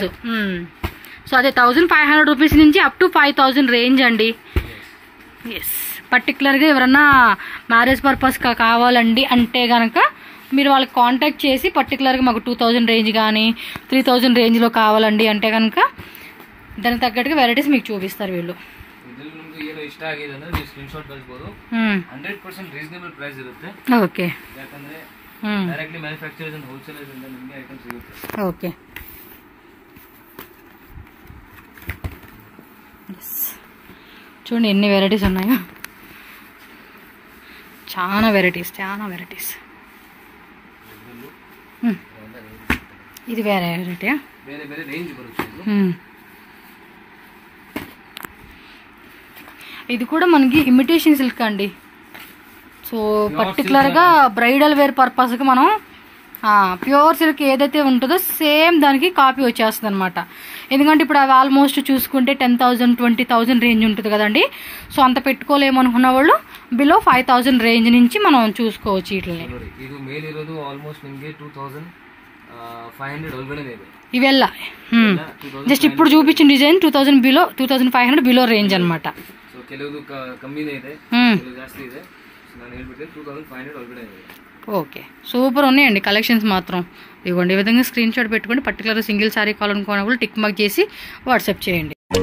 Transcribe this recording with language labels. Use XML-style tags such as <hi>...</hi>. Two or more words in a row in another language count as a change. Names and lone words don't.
<te>సో అదే 1500 రూపీస్ నుంచి</te> <en>up to</en> <te>5000 రేంజ్ అండి. ఎస్. పర్టికులర్గా ఎవరన్నా</te> <en>marriage purpose</en> <te>కావాలండి అంటే కనుక మీరు వాళ్ళకి కాంటాక్ట్ చేసి పర్టికులర్గా మాకు 2000 రేంజ్ కానీ 3000 రేంజ్లో కావాలండి అంటే కనుక దానికి తగ్గట్టుగా వెరైటీస్ మీకు చూపిస్తారు వీళ్ళు.</te> <kn>ಏನು ಇಷ್ಟ ಆಗಿದೆ ಅಂದ್ರೆ ನೀವು</kn> <en>screen shot</en> <kn>ಕಳಿಸಬಹುದು. 100%</kn> <en>reasonable price</en> <kn>ಇರುತ್ತೆ. ಓಕೆ. ಯಾಕಂದ್ರೆ</kn> <en>directly manufacturers and wholesalers</en> <kn>ಇಂದ ನಿಮಗೆ ಐಟಮ್ ಸಿಗುತ್ತೆ. ಓಕೆ.</kn> <te>చూడండి ఎన్ని వెరైటీస్ ఉన్నాయో, చాలా వెరైటీస్. ఇది వేరే వెరైటీ,</te> <kn>ಬೇರೆ ಬೇರೆ ರೇಂಜ್ ಬರುತ್ತೆ.</kn> <te>ఇది కూడా మనకి</te> <en>imitation silk</en> <te>అండి. సో పర్టికులర్గా</te> <en>bridal wear purposeki</en> <te>మనం</te> <en>pure silk</en> <te>ఏదైతే ఉంటుందో సేమ్ దానికి కాపీ వచ్చేస్తుంది అనమాట. ఎందుకంటే ఇప్పుడు అవి ఆల్మోస్ట్ చూసుకుంటే 10,000 20,000 రేంజ్ ఉంటుంది కదండి. సో అంత పెట్టుకోలేమనుకున్న వాళ్ళు బిలో 5,000 రేంజ్ నుంచి మనం చూసుకోవచ్చు వీటిని.</te> <kn>ಇದು ಮೇಲಿರೋದು ಆಲ್ಮೋಸ್ಟ್ ನಿಮಗೆ 2,500 ಒಳಗಡೆ ಇದೆ</kn> <te>ఇవెల్ల. జస్ట్ ఇప్పుడు చూపించిన డిజైన్ 2000 బిలో 2,500 బిలో రేంజ్ అనమాట.</te> <kn>ಸೊ ಕೆಲವುದು ಕಮ್ಮಿನೇ ಇದೆ, ಕೆಲವು ಜಾಸ್ತಿ ಇದೆ. ನಾನು ಹೇಳ್ಬಿಟ್ಟೆ 2,500 ಒಳಗಡೆ ಇದೆ.</kn> <te>ఓకే, సూపర్ ఉన్నాయండి కలెక్షన్స్ మాత్రం. ఇవ్వండి ఈ విధంగా</te> <en>screen shot</en> <te>పెట్టుకోండి. పర్టికులర్</te> <en>single saree</en> <te>కావాలనుకున్న వాళ్ళు</te> <en>tick mark</en> <te>చేసి వాట్సాప్ చేయండి.</te>